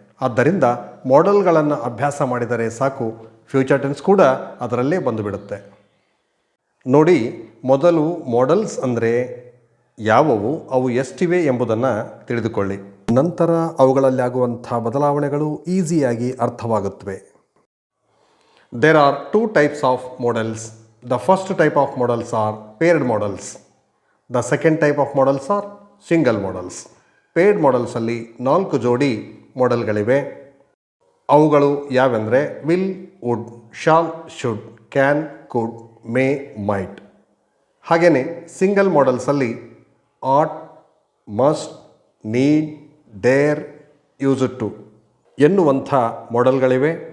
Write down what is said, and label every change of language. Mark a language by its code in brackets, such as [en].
[kn] ಆದ್ದರಿಂದ ಮಾಡೆಲ್ಗಳನ್ನು ಅಭ್ಯಾಸ ಮಾಡಿದರೆ ಸಾಕು, ಫ್ಯೂಚರ್ ಟೆನ್ಸ್ ಕೂಡ ಅದರಲ್ಲೇ ಬಂದುಬಿಡುತ್ತೆ. ನೋಡಿ, ಮೊದಲು ಮಾಡೆಲ್ಸ್ ಅಂದರೆ ಯಾವುವು, ಅವು ಎಷ್ಟಿವೆ ಎಂಬುದನ್ನು ತಿಳಿದುಕೊಳ್ಳಿ. ನಂತರ ಅವುಗಳಲ್ಲಿ ಆಗುವಂಥ ಬದಲಾವಣೆಗಳು ಈಸಿಯಾಗಿ ಅರ್ಥವಾಗುತ್ತವೆ. [en] There are 2 types of models. The first type of models are paired models. The second type of models are single models. [kn] Paired modelsಲ್ಲಿ 4 ಜೋಡಿ ಮಾಡೆಲ್ಗಳಿವೆ. ಅವುಗಳು ಯಾವೆಂದರೆ will, wood, shawl, should, can, could, May, mite. ಹಾಗೆಯೇ single ಮಾಡೆಲ್ಸಲ್ಲಿ at, must, need, Deere, used to ಎನ್ನುವಂಥ ಮಾಡೆಲ್ಗಳಿವೆ.